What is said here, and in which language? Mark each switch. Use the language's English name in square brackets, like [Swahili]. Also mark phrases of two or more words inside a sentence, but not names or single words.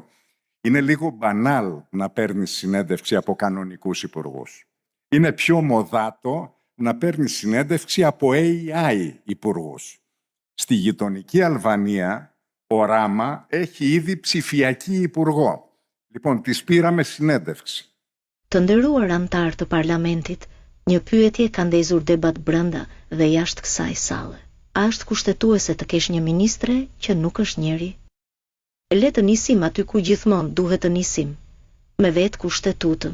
[Greek] Είναι λίγο μπανάλ να παίρνεις συνέντευξη από κανονικούς υπουργούς. Είναι πιο μοδάτο να παίρνεις συνέντευξη από AI υπουργούς. Στη γειτονική Αλβανία, ο Ράμα έχει ήδη ψηφιακή υπουργό. Λοιπόν, της πήραμε συνέντευξη. [Albanian] Të nderuar antar të parlamentit, një pyetje ka ndezur debat brenda dhe jashtë kësaj salle. A është kushtetuese të kesh një ministre që nuk është njeri? Le të nisim aty ku gjithmonë duhet të nisim, me vetë kushtetutën.